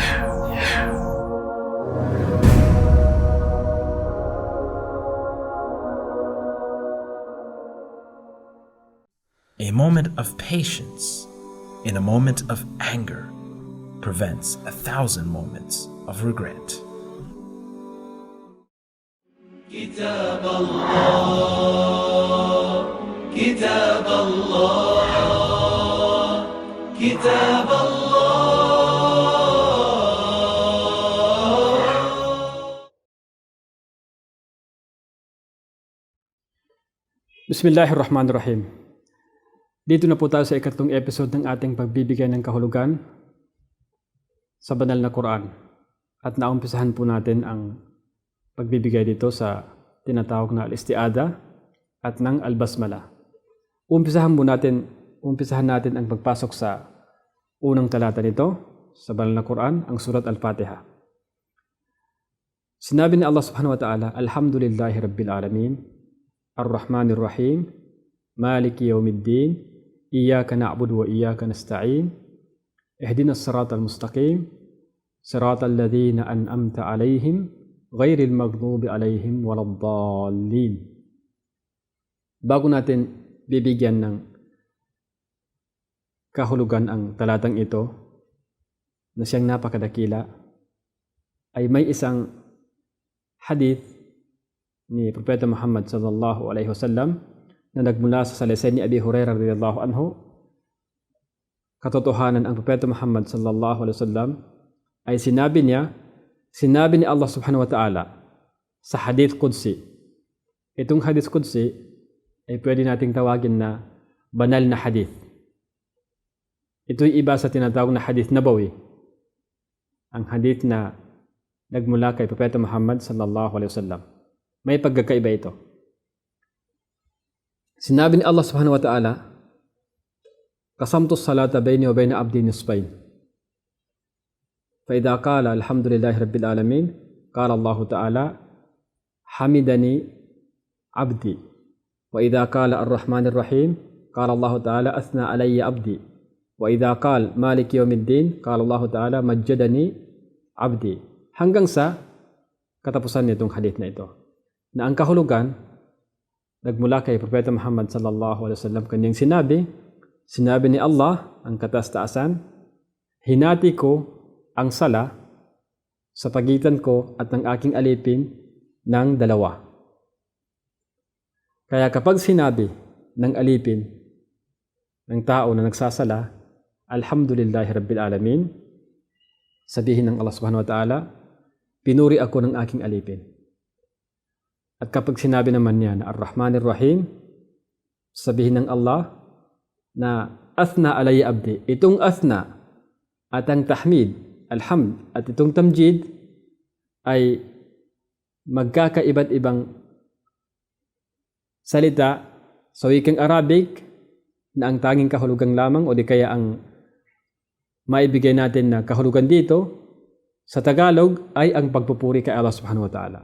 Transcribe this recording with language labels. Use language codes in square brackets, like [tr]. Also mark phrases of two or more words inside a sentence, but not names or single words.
[en] A moment of patience in a moment of anger prevents 1,000 moments of regret. [ar] كتاب الله كتاب الله كتاب الله. بسم الله الرحمن الرحيم. [tl] Dito na po tayo sa ikatlong episode ng ating pagbibigay ng kahulugan sa banal na Quran. At naumpisahan po natin ang pagbibigay dito sa tinatawag na al-isti'ada at ng al-basmala. Umpisahan natin ang pagpasok sa unang talata nito sa banal na Quran, ang [ar] سورة الفاتحة. [tl] Sinabi ni Allah [ar] سبحانه وتعالى الحمد لله رب العالمين الرحمن الرحيم مالك يوم الدين إياك نعبد وإياك نستعين اهدنا الصراط المستقيم صراط الذين أنعمت عليهم غير المغضوب عليهم ولا الضالين. [tl] Bago natin bibigyan ng kahulugan ang talatang ito na siyang napakadakila, ay may isang hadith ni Propeta Muhammad [ar] صلى الله عليه وسلم [tl] na nagmula sa salaysay ni Abi Hurairah [ar] رضي الله عنه. [tl] Katotohanan, ang Propeta Muhammad [ar] صلى الله عليه وسلم [tl] ay sinabi ni Allah [ar] سبحانه وتعالى [tl] sa [ar] حديث قدسي. [tl] Itong [ar] حديث قدسي [tl] ay pwede nating tawagin na banal na hadith. Ito'y iba sa tinatawag na [ar] حديث نبوي, [tl] ang hadith na nagmula kay Propeta Muhammad [ar] صلى الله عليه وسلم. [tl] May pagkakaiba ito. Sinabi ni Allah [ar] سبحانه وتعالى قسمت الصلاة بيني وبين عبدي نصفين. فإذا قال الحمد لله رب العالمين قال الله تعالى حمدني عبدي. وإذا قال الرحمن الرحيم قال الله تعالى أثنى علي عبدي. وإذا قال مالك يوم الدين قال الله تعالى مجدني عبدي. [tl] Hanggang sa katapusan nitong hadith na ito, na ang kahulugan nagmula kay Propeta Muhammad [ar] صلى الله عليه وسلم. [tl] Kanyang sinabi ni Allah, ang kataas-taasan, hinati ko ang sala sa pagitan ko at ng aking alipin ng dalawa. Kaya kapag sinabi ng alipin ng tao na nagsasala, [ar] الحمد لله رب العالمين, [tl] sabihin ng Allah [ar] سبحانه وتعالى, [tl] pinuri ako ng aking alipin. At kapag sinabi naman niya na [ar] الرحمن الرحيم, [tl] sabihin ng Allah na [ar] أثنى علي عبدي. [tl] Itong Athna at ang Tahmid, Alhamd, at itong Tamjid ay magkakaiba't ibang salita sa wikang Arabic na ang tanging kahulugan lamang o di kaya ang maibigay natin na kahulugan dito sa Tagalog ay ang pagpupuri kay Allah [ar] سبحانه وتعالى.